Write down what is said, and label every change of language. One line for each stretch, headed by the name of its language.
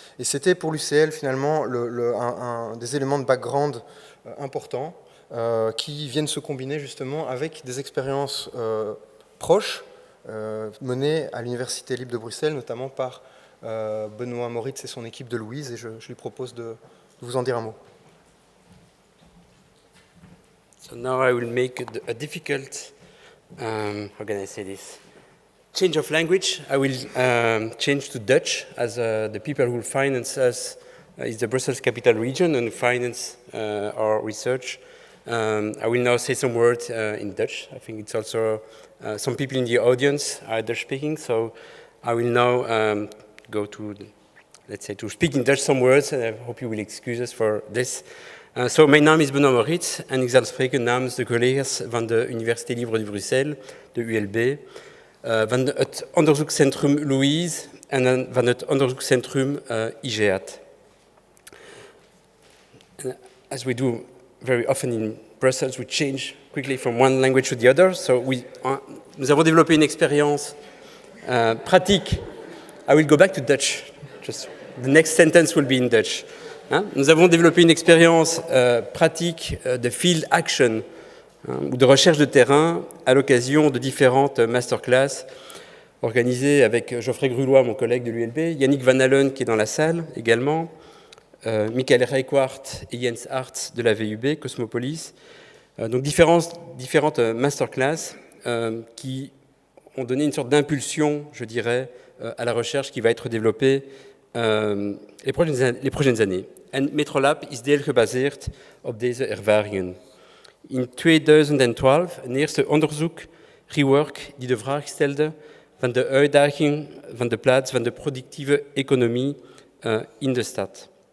French: Et c'était pour l'UCL finalement un des éléments de background importants qui viennent se combiner justement avec des expériences proches menées à l'Université libre de Bruxelles, notamment par Benoît Moritz et son équipe de Louise, et je lui propose de vous en dire un mot.
English: So now I will make a difficult, how can I say this, change of language. I will change to Dutch, as the people who finance us is the Brussels Capital Region and finance our research. I will now say some words in Dutch. I think it's also, some people in the audience are Dutch speaking, so I will now go to, let's say, to speak in Dutch some words, and I hope you will excuse us for this.
Dutch: So, mijn naam is Benoît Moritz en ik zal spreken namens de collega's van de Université Libre de Bruxelles, de ULB, van het onderzoekscentrum Louise en van het onderzoekscentrum IGEAD.
English: As we do very often in Brussels, we change quickly from one language to the other.
French: So nous avons développé une expérience pratique.
English: I will go back to Dutch. Just the next sentence will be in Dutch.
French: Nous avons développé une expérience pratique de field action, ou de recherche de terrain à l'occasion de différentes masterclass organisées avec Geoffrey Grulois, mon collègue de l'ULB, Yannick Van Allen qui est dans la salle également, Michael Reickwart et Jens Hartz de la VUB, Cosmopolis. Donc différentes masterclass qui ont donné une sorte d'impulsion, je dirais, à la recherche qui va être développée les prochaines années.
Dutch: En Metrolab is deel gebaseerd op deze ervaringen. In 2012 een eerste onderzoek, Rework, die de vraag stelde van de uitdaging van de plaats van de productieve economie in de stad.